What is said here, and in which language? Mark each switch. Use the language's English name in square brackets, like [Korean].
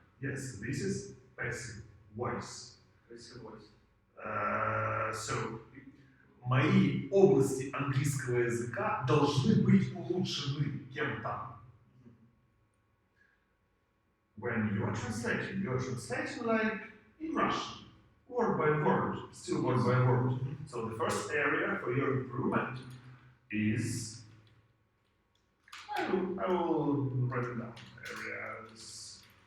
[English] Yes, this is passive voice. Passive voice. [Russian] So, мои области английского языка должны быть улучшены кем-то. [English] When you are translating like in Russian, word by word, still word by word. So the first area for your improvement is, I will write it down, areas.